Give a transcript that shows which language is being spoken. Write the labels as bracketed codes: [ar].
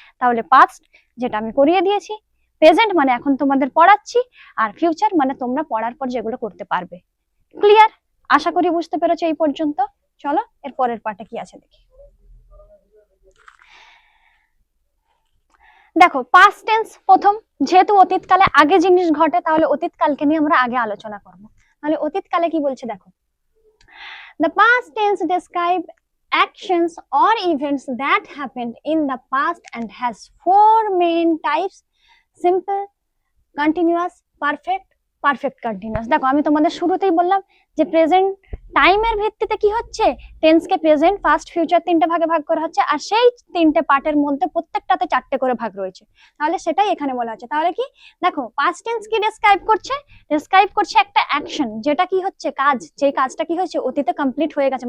[bn] তাহলে পাস্ট যেটা আমি করিয়ে দিয়েছি, প্রেজেন্ট মানে এখন তোমাদের পড়াচ্ছি, আর ফিউচার মানে তোমরা পড়ার পর যেগুলো করতে পারবে। ক্লিয়ার? আশা করি বুঝতে পেরেছো এই পর্যন্ত। চলো এর পরের পার্টে কি আছে দেখি। দেখো পাস্ট টেন্স প্রথম, যেহেতু অতীতকালে আগে জিনিস ঘটে তাহলে অতীতকালকে নিয়ে আমরা আগে আলোচনা করব। তাহলে অতীতকালে কি বলছে দেখো, [en] the past tense describe actions or events that happened in the past and has four main types: simple, continuous, perfect, perfect continuous. [bn] দেখো আমি তোমাদের শুরুতেই বললাম যে প্রেজেন্ট টাইমের ভিত্তিতে কি হচ্ছে, টেন্সকে প্রেজেন্ট, ফার্স্ট, ফিউচার তিনটে ভাগে ভাগ করা হচ্ছে, আর সেই তিনটে পার্টের মধ্যে প্রত্যেকটাতে চারটে করে ভাগ রয়েছে। তাহলে সেটাই এখানে বলা হচ্ছে। তাহলে কি দেখো পাস্ট টেন্স কি ডেসক্রাইব করছে, ডেসক্রাইব করছে একটা অ্যাকশন যেটা কি হচ্ছে কাজ, যে কাজটা কি হচ্ছে অতীতে কমপ্লিট হয়ে গেছে।